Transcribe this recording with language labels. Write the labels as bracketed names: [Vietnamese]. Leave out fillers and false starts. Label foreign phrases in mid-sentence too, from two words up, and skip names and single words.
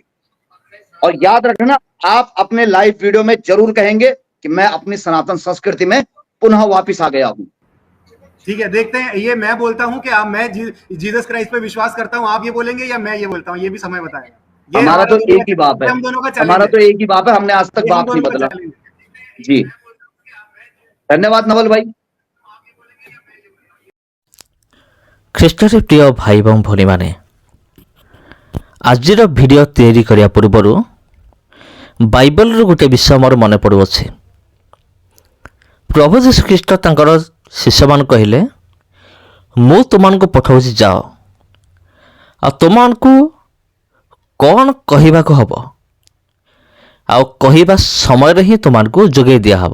[Hindi] और याद रखना, आप अपने लाइव वीडियो में जरूर कहेंगे कि मैं अपनी सनातन संस्कृति में पुनः वापिस आ गया हूं। ठीक है, देखते हैं। ये मैं बोलता हूं कि मैं जीसस क्राइस्ट पे विश्वास करता हूं, आप ये बोलेंगे या मैं ये बोलता हूं, ये भी समय बताएगा। हमारा तो एक ही बाप है, हम दोनों का हमारा तो एक ही बाप है, हमने आज तक बाप नहीं बदला। जी, धन्यवाद नवल भाई। [Odia] ଖ୍ରୀଷ୍ଟରେ ପ୍ରିୟ ଭାଇ ଏବଂ ଭଉଣୀମାନେ, ଆଜିର ଭିଡ଼ିଓ ତିଆରି କରିବା ପୂର୍ବରୁ ବାଇବଲରୁ ଗୋଟେ ବିଷୟ ମୋର ମନେ ପଡ଼ୁଅଛି। ପ୍ରଭୁ ଯୀଶୁଖ୍ରୀଷ୍ଟ ତାଙ୍କର ଶିଷ୍ୟମାନଙ୍କୁ କହିଲେ, ମୁଁ ତୁମମାନଙ୍କୁ ପଠାଉଛି, ଯାଅ, ଆଉ ତୁମମାନଙ୍କୁ କ'ଣ କହିବାକୁ ହେବ, ଆଉ କହିବା ସମୟରେ ହିଁ ତୁମମାନଙ୍କୁ ଯୋଗାଇ ଦିଆହେବ।